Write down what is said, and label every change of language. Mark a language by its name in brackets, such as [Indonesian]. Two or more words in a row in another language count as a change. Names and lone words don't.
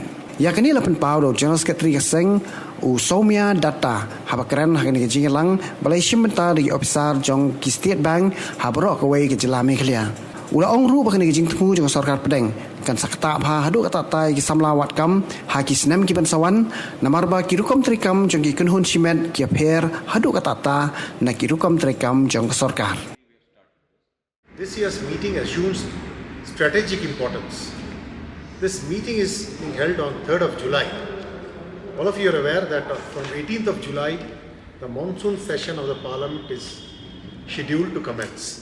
[Khasi] Ya kani lapan pau do [English] General Secretary [Khasi] ka seng u Somya data ha bakran ha kani ka jingalang balai shimenta di officer jong ki State Bank ha bro ka wei ki jila Meghalaya. Ula ong ru bakani jing tmu jong sarkar pedeng kan sakta pha hadu kata tai ki samlawat kam ha ki snem ki bansawan namarba ki rukom trikam jong ki Kynhun Shimet ki pher hadu kata ta na ki rukom trikam jong sarkar. [English] This year's meeting assumes strategic importance. This meeting is being held on 3rd of July. All of you are aware that from 18th of July the monsoon session of the Parliament is scheduled to commence.